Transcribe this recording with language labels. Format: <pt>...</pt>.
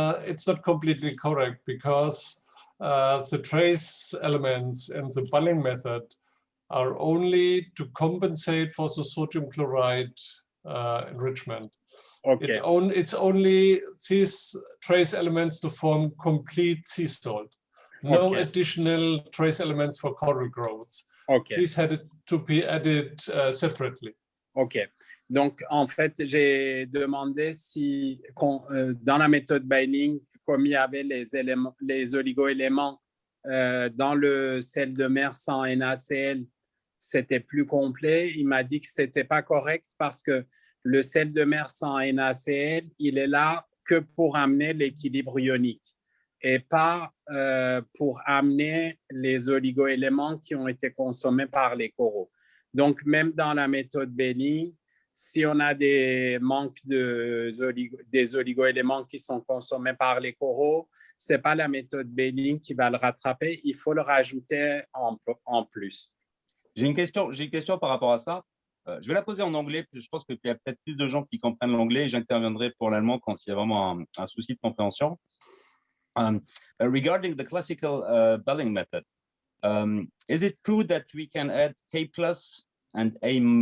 <en>It's not completely correct, because the trace elements in the Balling method are only to compensate for the sodium chloride enrichment. Okay. It's only these trace elements to form complete sea salt. No additional trace elements for coral growth. Okay. These had to be added separately. OK.</en> <fr>Donc, en fait, j'ai demandé si, dans la méthode Baling, comme il y avait les oligo-éléments dans le sel de mer sans NaCl, c'était plus complet. Il m'a dit que ce n'était pas correct parce que le sel de mer sans NaCl, il est là que pour amener l'équilibre ionique et pas pour amener les oligo-éléments qui ont été consommés par les coraux. Donc, même dans la méthode Baling, si on a des manques des oligo-éléments qui sont consommés par les coraux, ce n'est pas la méthode Baling qui va le rattraper, il faut le rajouter en plus. J'ai une question par rapport à ça. Je vais la poser en anglais, je pense qu'il y a peut-être plus de gens qui comprennent l'anglais, et j'interviendrai pour l'allemand quand il y a vraiment un souci de compréhension.</fr> <en>Regarding the classical Balling method, is it true that we can add K+ and A-?</en>